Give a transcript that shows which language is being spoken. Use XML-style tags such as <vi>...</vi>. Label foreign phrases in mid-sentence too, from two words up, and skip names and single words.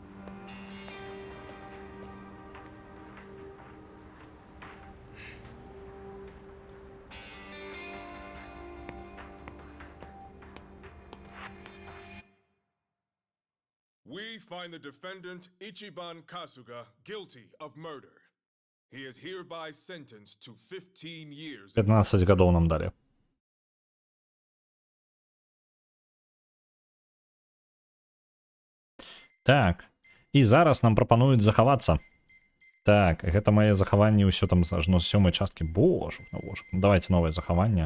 <en>We find the defendant, Ichiban Kasuga, guilty of murder. He is hereby sentenced to 15 years.</en> <be>15 гадоў нам далі. Так, і зараз нам прапануюць захавацца. Так, гэта мае захаванні ўсё там ажно з 7-й часткі. Боже, боже. Давайте новае захаванне.</be>